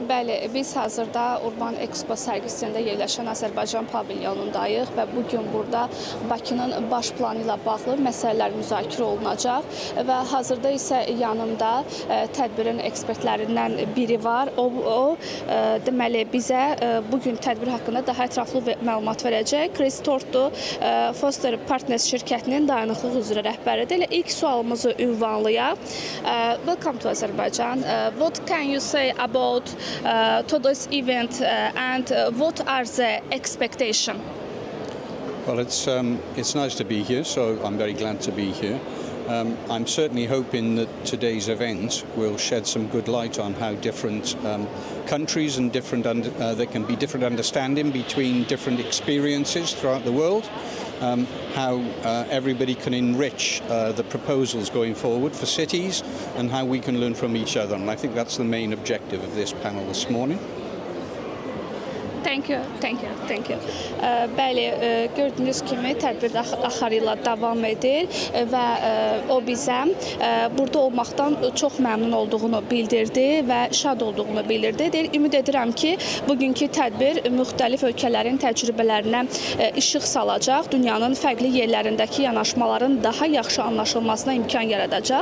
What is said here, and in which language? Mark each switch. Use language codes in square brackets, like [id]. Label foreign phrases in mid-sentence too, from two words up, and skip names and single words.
[az] Bəli, biz hazırda Urban Expo sərgisində yerləşən Azərbaycan pavilyonundayıq və bugün burada Bakının baş planı ilə bağlı məsələlər müzakirə olunacaq və hazırda isə yanımda tədbirin ekspertlərindən biri var. O deməli bizə bugün tədbir haqqında daha ətraflı məlumat verəcək. Chris Tortu, Foster Partners şirkətinin dayanıqlıq üzrə rəhbəridir. İlk sualımızı ünvanlayaq. [en] Welcome to Azerbaijan. What can you say about today's event and what are the expectations? Well, it's nice to be here, so I'm very glad to be here. I'm certainly hoping that today's event will shed some good light on how different countries and there can be different understanding between different experiences throughout the world. How everybody can enrich the proposals going forward for cities and how we can learn from each other. And I think that's the main objective of this panel this morning. Thank you. [az] Bəli, gördüyünüz kimi tədbir axarı ilə davam edir və o bizə burada olmaqdan çox məmnun olduğunu bildirdi və şad olduğunu bildirdi. Ümid edirəm ki, bugünkü tədbir müxtəlif ölkələrin təcrübələrinə işıq salacaq, dünyanın fərqli yerlərindəki yanaşmaların daha yaxşı anlaşılmasına imkan yaradacaq.